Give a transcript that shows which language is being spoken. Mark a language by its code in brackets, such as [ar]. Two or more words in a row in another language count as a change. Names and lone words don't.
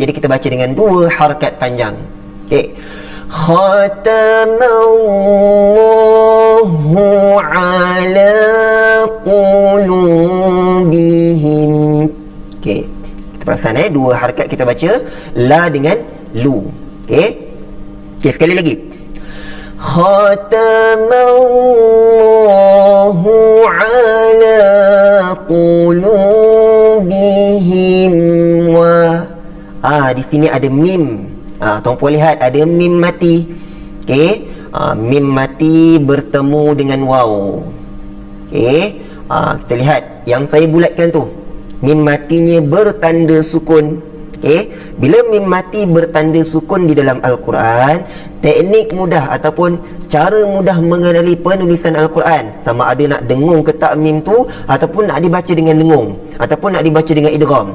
[ms] Jadi kita baca dengan dua harakat panjang. [ar] Khatamallahu ala qulubihim. [ms] Kita perasan dua harakat kita baca la dengan lu. Okey, sekali lagi. [ar] Khatamallahu ala qulubihim [ms] wa di sini ada mim. Tuan-puan lihat ada mim mati. Okey, mim mati bertemu dengan waw. Okey, kita lihat yang saya bulatkan tu. Mim matinya bertanda sukun. Okey, bila mim mati bertanda sukun di dalam Al-Quran, teknik mudah ataupun cara mudah mengenali penulisan Al-Quran, sama ada nak dengung ke tak mim tu, ataupun nak dibaca dengan dengung, ataupun nak dibaca dengan idgham.